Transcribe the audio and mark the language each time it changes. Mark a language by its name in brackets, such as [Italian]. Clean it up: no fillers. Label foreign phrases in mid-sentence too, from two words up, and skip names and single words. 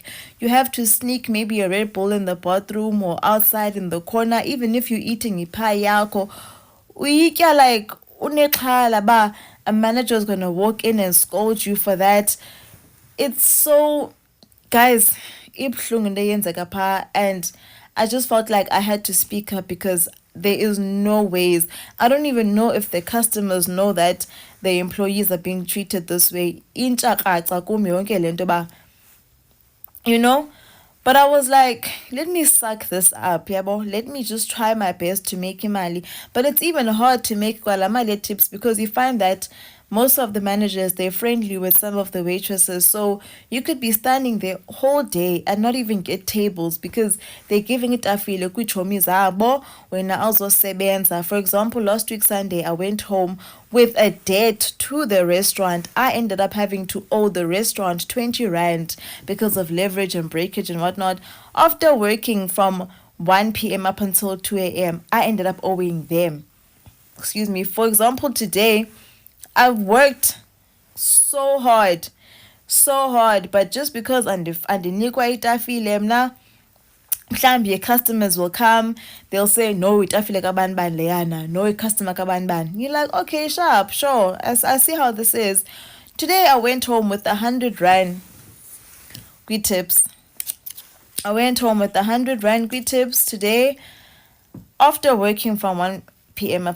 [English] You have to sneak maybe a Red Bull in the bathroom or outside in the corner, even if you're eating [Xhosa] ipie yako. [English] Uyitya like [Xhosa] unexhala ba [English] a manager is gonna walk in and scold you for that. It's so, guys, [Xhosa] ibuhlungu into eyenzeka pha, [English] and I just felt like I had to speak up because there is no ways. I don't even know if the customers know that the employees are being treated this way. [Xhosa] Intsha kraca kumi yonke le nto ba, [English] you know. But I was like, let me suck this up, yabo. Let me just try my best to make imali. But it's even hard to make kwalamali tips because you find that most of the managers, they're friendly with some of the waitresses. So you could be standing there whole day and not even get tables because they're giving it [Xhosa] afile kwichomi zabo wena awuzosebenza. [English] For example, last week Sunday, I went home with a debt to the restaurant. I ended up having to owe the restaurant 20 Rand because of leverage and breakage and whatnot. After working from 1 p.m. up until 2 a.m., I ended up owing them. Excuse me. For example, today, I've worked so hard, but just because [Xhosa] andinikwa itafile mna, mhlambi [English] customers will come, they'll say no [Xhosa] itafile kabani bani leyana, [English] no customer [Xhosa] kabani bani. [English] You're like, okay, sharp, sure, I see how this is. Today I went home with 100 Rand tips. I went home with 100 Rand tips today after working from 1 p.m.